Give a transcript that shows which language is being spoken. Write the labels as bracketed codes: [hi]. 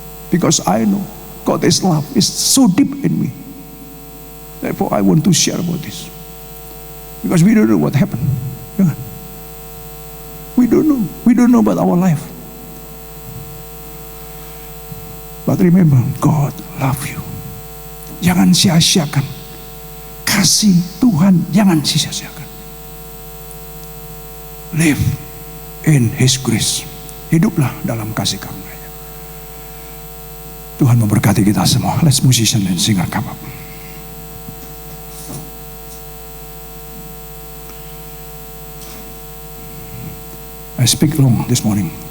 [en] Because I know God's love is so deep in me. Therefore, I want to share about this. Because we don't know what happened. Yeah. We don't know. We don't know about our life. But remember, God love you. [id] Jangan sia-siakan kasih Tuhan, jangan sia-siakan. [en] Live in His grace. [id] Hiduplah dalam kasih karunia-Nya. Tuhan memberkati kita semua. [en] Let's musician and singer come up. I speak long this morning.